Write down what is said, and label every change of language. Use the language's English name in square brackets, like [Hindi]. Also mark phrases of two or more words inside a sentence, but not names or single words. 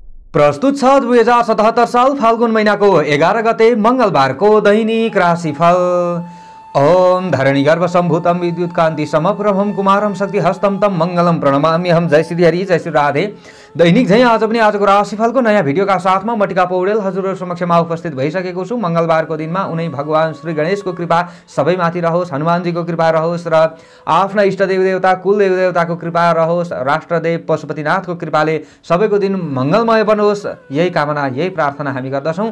[Nepali] प्रस्तुत छ 2077 साल फाल्गुन महिनाको 11 गते मंगलबारको दैनिक राशिफल। [Sanskrit] ओम धरणी गर्भ संभूतम विद्युत कांति समप्रभम कुमारम शक्ति हस्तम तम मंगलम प्रणमाम्यहम। [Nepali] जय श्री हरि, जय श्री राधे। दैनिक झै आज पनि आजको राशिफलको नयाँ भिडियोका साथमा म टिका पौडेल हजुरहरु समक्षमा उपस्थित भइसकेको छु। मंगलबारको दिनमा उनै भगवान श्री गणेशको कृपा सबैमाथि रहोस्, हनुमानजीको कृपा रहोस् र आफ्ना इष्ट देवदेवता कुल देवदेवताको कृपा रहोस्, राष्ट्रदेव पशुपतिनाथको कृपाले सबैको दिन मंगलमय बनोस्, यही कामना यही प्रार्थना हामी गर्दछौं।